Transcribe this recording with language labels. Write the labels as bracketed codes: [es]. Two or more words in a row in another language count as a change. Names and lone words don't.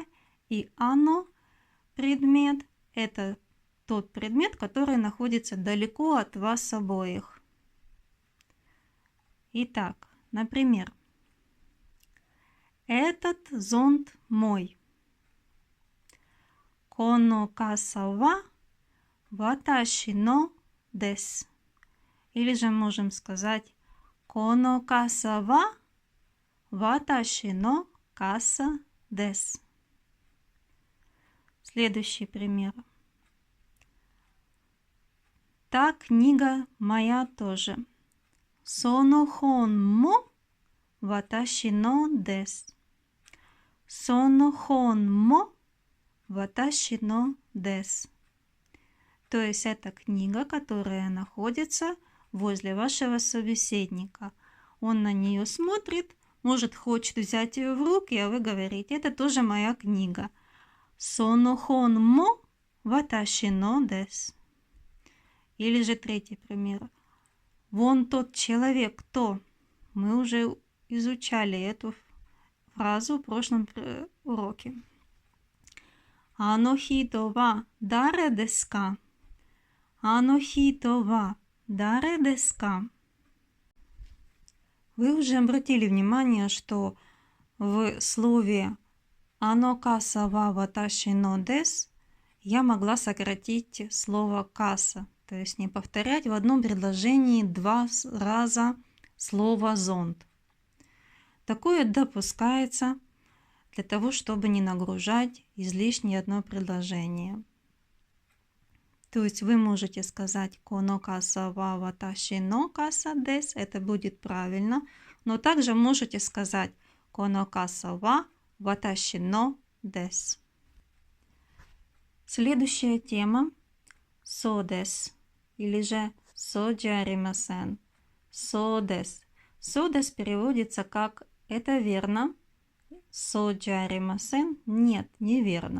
[ru] И ано – предмет – это тот предмет, который находится далеко от вас обоих. Итак, например, этот зонт мой. [ja] この傘は私のです. [ru] Или же можем сказать [ja] この傘は私の傘です. [ru] Следующий пример. Та книга моя тоже. [ja] その本も私のです. その本も私のです. [ru] То есть это книга, которая находится возле вашего собеседника. Он на нее смотрит, может, хочет взять ее в руки, а вы говорите, это тоже моя книга. [ja] その本も私のです. [ru] Или же третий пример. Вон тот человек, кто? Мы уже изучали эту фразу в прошлом уроке. [ja] あの人は誰ですか。あの人は誰ですか. [ru] Вы уже обратили внимание, что в слове [ja] あの傘は私のです [ru] я могла сократить слово каса, то есть не повторять в одном предложении 2 раза слово зонт. Такое допускается для того, чтобы не нагружать излишне одно предложение. То есть вы можете сказать [ja] この傘は私の傘です, [ru] это будет правильно, но также можете сказать [ja] この傘は私のです. [ru] Следующая тема содес или же соджаримасен. [ja] そうです. [ru] Содес переводится как «это верно». Соджаримасен – нет, неверно.